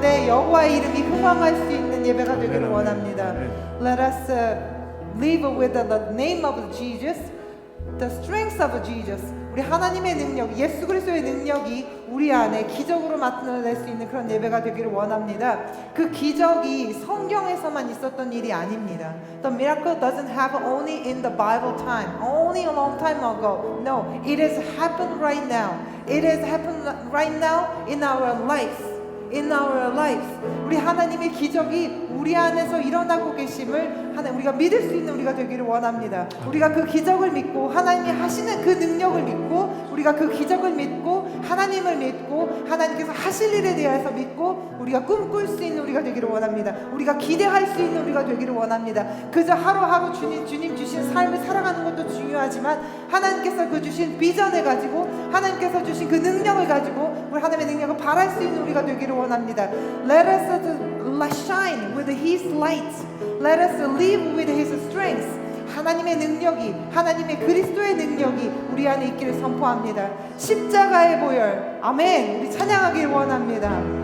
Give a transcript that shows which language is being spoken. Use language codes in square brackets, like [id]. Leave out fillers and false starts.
[ko] 여호와의 이름이 흥왕할 수 있는 예배가 되기를 원합니다. [en] Let us live with the name of Jesus, the strength of Jesus. [ko] 우리 하나님의 능력, 예수 그리스도의 능력이 우리 안에 기적으로 나타낼 수 있는 그런 예배가 되기를 원합니다. 그 기적이 성경에서만 있었던 일이 아닙니다. [en] The miracle doesn't happen only in the Bible time, only a long time ago. No, it has happened right now. It has happened right now in our lives. In our lives. [ko] 우리 하나님의 기적이 우리 안에서 일어나고 계심을 우리가 믿을 수 있는 우리가 되기를 원합니다. 우리가 그 기적을 믿고 하나님이 하시는 그 능력을 믿고 우리가 그 기적을 믿고 하나님을 믿고 하나님께서 하실 일에 대해서 믿고 우리가 꿈꿀 수 있는 우리가 되기를 원합니다. 우리가 기대할 수 있는 우리가 되기를 원합니다. 그저 하루하루 주님 주신 삶을 살아가는 것도 중요하지만 하나님께서 그 주신 비전을 가지고 하나님께서 주신 그 능력을 가지고 우리 하나님의 능력을 발할 수 있는 우리가 되기를 원합니다. [en] Let us shine with His light. Let us live with His strength. [ko] 하나님의 능력이, 하나님의 그리스도의 능력이 우리 안에 있기를 선포합니다. 십자가의 보혈, 아멘. 우리 찬양하길 원합니다.